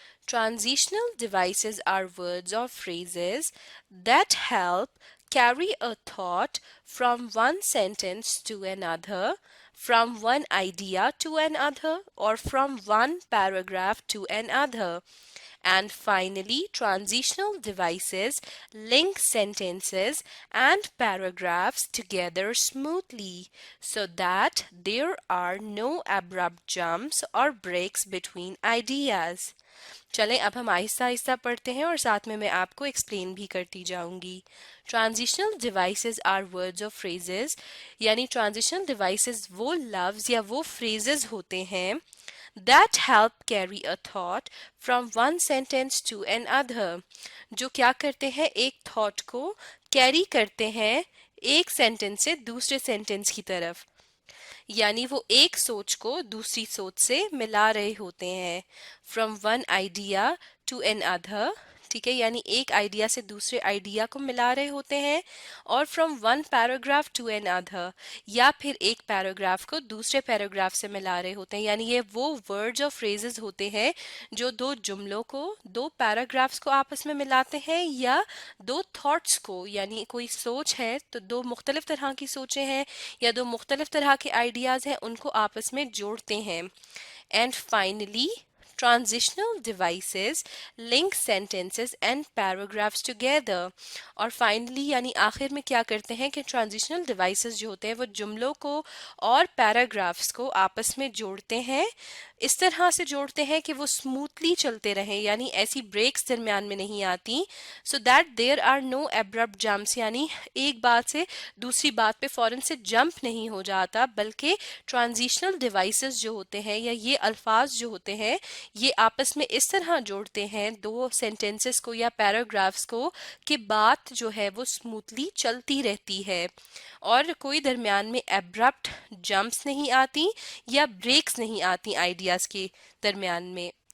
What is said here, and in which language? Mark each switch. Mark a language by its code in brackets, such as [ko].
[en] Transitional devices are words or phrases that help carry a thought from one sentence to another, from one idea to another, or from one paragraph to another. And finally, transitional devices link sentences and paragraphs together smoothly so that there are no abrupt jumps or breaks between ideas. [hi] चलें अब हम आहिस्ता आहिस्ता पढ़ते हैं और साथ में मैं आपको एक्सप्लेन भी करती जाऊंगी। [en] transitional devices are words और phrases, [hi] यानी ट्रांजिशनल डिवाइसेस वो लफ्ज या वो फ्रेजेस होते हैं [en] that help carry a thought from one sentence to another, [hi] जो क्या करते हैं, एक थॉट को कैरी करते हैं एक सेंटेंस से दूसरे सेंटेंस की तरफ, यानी वो एक सोच को दूसरी सोच से मिला रहे होते हैं। [en] from one idea to another, [hi] ठीक है, यानी एक आइडिया से दूसरे आइडिया को मिला रहे होते हैं। और [en] from one paragraph to another, [hi] या फिर एक पैराग्राफ को दूसरे पैराग्राफ से मिला रहे होते हैं, यानी ये वो वर्ड्स और फ्रेजेस होते हैं जो दो जुमलों को, दो पैराग्राफ्स को आपस में मिलाते हैं, या दो थॉट्स को, यानी कोई सोच है तो दो मुख्तलिफ तरह की सोचें हैं या दो मुख्तलिफ तरह के आइडियाज़ हैं, उनको आपस में जोड़ते हैं। [en] And finally, transitional devices link sentences and paragraphs together. [hi] और finally यानी आखिर में क्या करते हैं कि transitional devices जो होते हैं वो जुमलों को और paragraphs को आपस में जोड़ते हैं, इस तरह से जोड़ते हैं कि वो स्मूथली चलते रहें, यानी ऐसी ब्रेक्स दरमियान में नहीं आती, [en] so that there are no abrupt jumps, [hi] यानी एक बात से दूसरी बात पे फौरन से जंप नहीं हो जाता, बल्कि ट्रांजिशनल डिवाइसेस जो होते हैं या ये अल्फाज जो होते हैं ये आपस में इस तरह जोड़ते हैं दो सेंटेंसेस को या पैराग्राफ्स को कि बात जो है वो स्मूथली चलती रहती है और कोई दरमियान में एब्रप्ट जंप्स नहीं आती या ब्रेक्स नहीं आती आइडियाज के दरमियान में।